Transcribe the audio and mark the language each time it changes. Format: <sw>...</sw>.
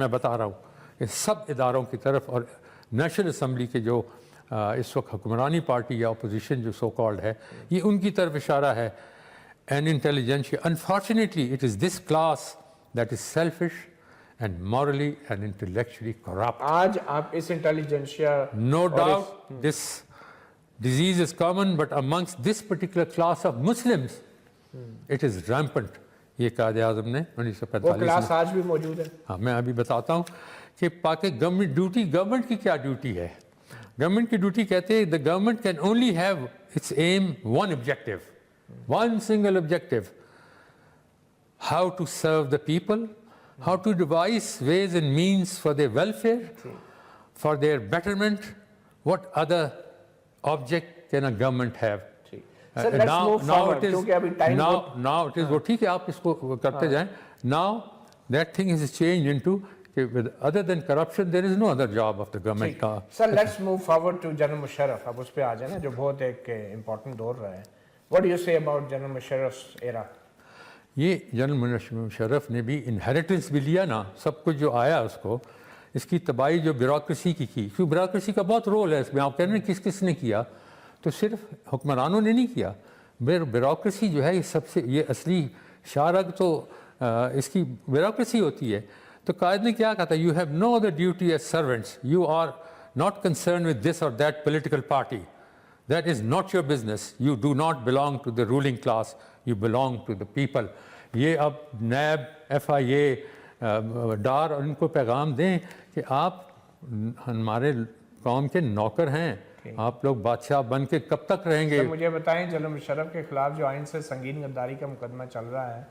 <ur>میں بتا رہا ہوں کہ سب اداروں کی طرف, اور نیشنل اسمبلی کے جو اس وقت حکمرانی پارٹی یا اپوزیشن جو سو کالڈ ہے, یہ ان کی طرف اشارہ ہے.</ur> <en>And intelligentsia, unfortunately it is this class that is selfish and morally and intellectually corrupt.</en> <ur>آج آپ اس intelligentsia,</ur> <en>no doubt this disease is common, but amongst this particular class of Muslims it is rampant.</en> <ur>یہ قائد اعظم نے 1945 وہ class آج بھی موجود ہے. ہاں, میں ابھی بتاتا ہوں کہ گورنمنٹ کی کیا ڈیوٹی ہے. گورنمنٹ کی ڈیوٹی کہتے ہیں</ur> <en>the government can only have its aim, one objective, one single objective, how to serve the people, how to devise ways and means for their welfare, for their betterment. What other object can a government have? Sir, let's move forward,</en> <ur>کیونکہ ابھی time</ur> <en>now it is</en> <ur>وہ ٹھیک ہے, آپ اس کو کرتے جائیں.</ur> <en>Now that thing has changed into other than corruption there is no other job of the government. Sir, let's move forward to General Musharraf.</en> <ur>اب اس پہ آ جائیں نا, جو بہت ایک امپورٹنٹ دور رہا ہے.</ur> <en>What do you say about General Musharraf's era?</en> <ur>یہ جنرل مشرف نے بھی انہیریٹنس بھی لیا نا, سب کچھ جو آیا اس کو, اس کی تباہی جو بیوروکریسی کی کیونکہ بیوروکریسی کا بہت رول ہے اس میں. آپ کہہ رہے ہیں کس نے کیا, تو صرف حکمرانوں نے نہیں کیا. بیوروکریسی جو ہے یہ سب سے, یہ اصلی شارگ تو اس کی بیوروکریسی ہوتی ہے. تو قائد نے کیا کہا تھا,</ur> <en>You have no other duty as servants, you are not concerned with this or that political party. That is not your business. You do not belong to the ruling class. You belong to the people.</en> <ur>یہ اب NAB, F آئی اے, ڈار ان کو پیغام دیں کہ آپ ہمارے قوم کے نوکر ہیں, آپ لوگ بادشاہ بن کے کب تک رہیں گے. مجھے بتائیں جنرل مشرف کے خلاف جو آئین سے سنگین غداری کا مقدمہ چل رہا ہے,</ur>